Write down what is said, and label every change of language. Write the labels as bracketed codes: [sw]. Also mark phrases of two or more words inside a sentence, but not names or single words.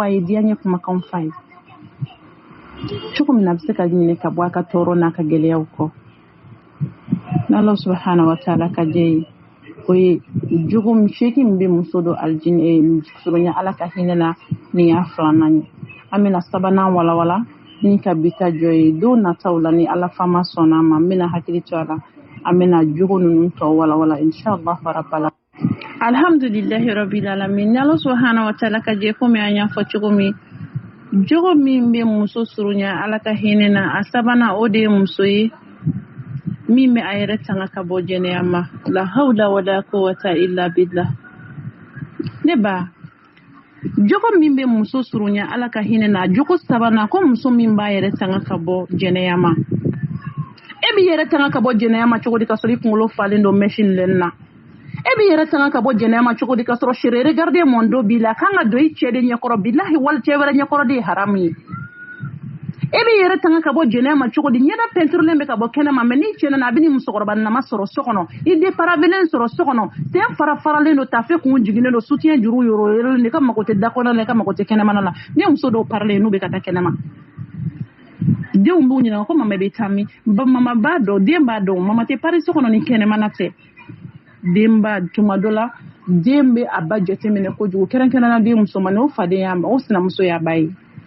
[bm] a ye diyaɲɛ kumakanw fɔ a ye cogo min na a bɛ se ka ɲinɛ ka bɔ a ka tɔɔrɔ n'a ka gɛlɛyaw kɔ n'Ala [ar] سبحانه وتعالى [bm] ka jɛ ye o ye jogo seegin min bɛ muso don aljinɛ surunya ala ka hinɛ na nin y'a 2nan ye an bɛna 3nan walawala ni ka bita jɔ ye don nataw la ni ala fama sɔnna ma n bɛna hakili to a la an bɛna jogo ninnu tɔ walawala inshallah rabbala [ar] الحمد لله رب العالمين [bm] n'Ala [ar] سبحانه وتعالى [bm] ka jɛ komi an y'a fɔ cogo min jogo min bɛ muso surunya ala ka hinɛ na a 3nan o de ye muso ye min bɛ a yɛrɛ tanga ka bɔ jɛnɛya ma [ar] لا حول ولا قوة إلا بالله [bm] ne ba jogo min bɛ muso surunya ala ka hinɛ na jogo 3nan ko muso min b'a yɛrɛ tanga ka bɔ jɛnɛya ma e b'i yɛrɛ tanga ka bɔ jɛnɛya ma cogo di ka sɔrɔ i kunkolo falen don machine lɛn na e b'i yɛrɛ tanga ka bɔ jɛnɛya ma cogo di ka sɔrɔ [fr] chérie regarder mon dos [bm] b'i la kan ka don i cɛ de ɲɛkɔrɔ billahi wali cɛ wɛrɛ ɲɛkɔrɔ de ye haramu ye e b'i yɛrɛ tanga ka bɔ jɛnɛya ma cogo di ɲɛda peinturelen bɛ ka bɔ kɛnɛ ma mais n'i cɛ nana a bɛ ni musokɔrɔba nama sɔrɔ so kɔnɔ i déparavelen sɔrɔ so kɔnɔ sen fara-faralen don tafe kun jiginnen don soutien juru yɔrɔlen i ka mago tɛ da kɔnɔ la i ka mago tɛ kɛnɛmana la ne muso dɔw parler n'u bɛ ka taa kɛnɛma denw b'u ɲininka ko mama bɛ taa min mama b'a dɔn den b'a dɔn mama tɛ pari so kɔnɔ ni kɛnɛmana tɛ den b'a tuma dɔ la den bɛ a ba jateminɛ kojugu kɛrɛnkɛrɛnna den musomannin o faden y'a ma o sinamuso y'a ba ye